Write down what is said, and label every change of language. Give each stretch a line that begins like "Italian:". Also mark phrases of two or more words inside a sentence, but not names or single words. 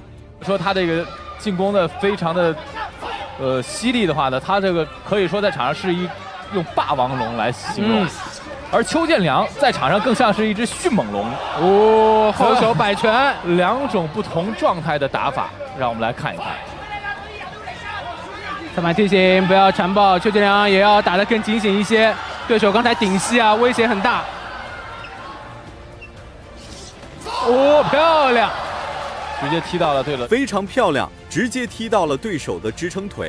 Chinese: 說他這個進攻的非常的犀利的話呢，他這個可以說在場上是用霸王龍來形容，而邱建良在場上更像是一隻迅猛龍。後手擺拳，兩種不同狀態的打法，讓我們來看一看。裁判提醒不要纏抱，邱建良也要打得更警醒一些。對手剛才頂膝啊，威脅很大。漂亮！直接踢到了，對了，非常漂亮，直接踢到了對手的支撐腿。